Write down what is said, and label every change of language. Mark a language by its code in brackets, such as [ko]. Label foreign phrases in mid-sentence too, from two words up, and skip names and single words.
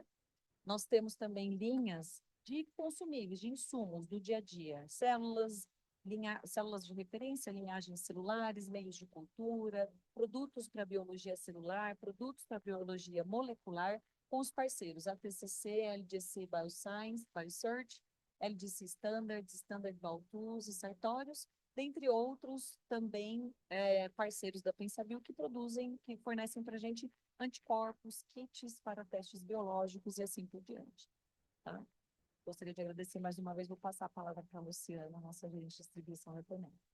[pt] Nós temos também linhas de consumíveis, de insumos do dia a dia, células de referência, linhagens celulares, meios de cultura, produtos para biologia celular, produtos para biologia molecular, com os parceiros ATCC, LGC Bioscience, Biosearch, LGC Standard, Standard Baltus e Sartorius, dentre outros também parceiros da PensaBio que produzem, que fornecem para a gente anticorpos, kits para testes biológicos e assim por diante. Tá? Gostaria de agradecer mais uma vez, vou passar a palavra para a Luciana, nossa gerente de distribuição da Tenem.